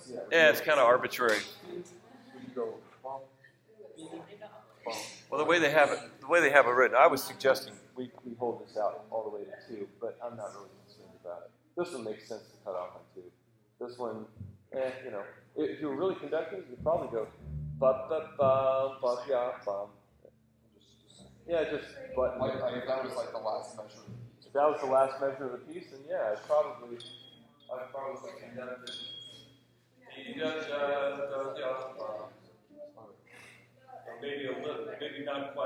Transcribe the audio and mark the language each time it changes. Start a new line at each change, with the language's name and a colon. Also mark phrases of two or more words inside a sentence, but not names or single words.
English: Yeah, it's kind of arbitrary. Well, the way they have it written, I was suggesting we hold this out all the way to 2, but I'm not really concerned about it. This one makes sense to cut off on 2. This one, if you were really conducting, you'd probably go ba ba ba ba ya bum. Yeah, just button. Like if that was like the last measure. If that was the last measure of the piece, then yeah, I'd probably conducted. Maybe not quite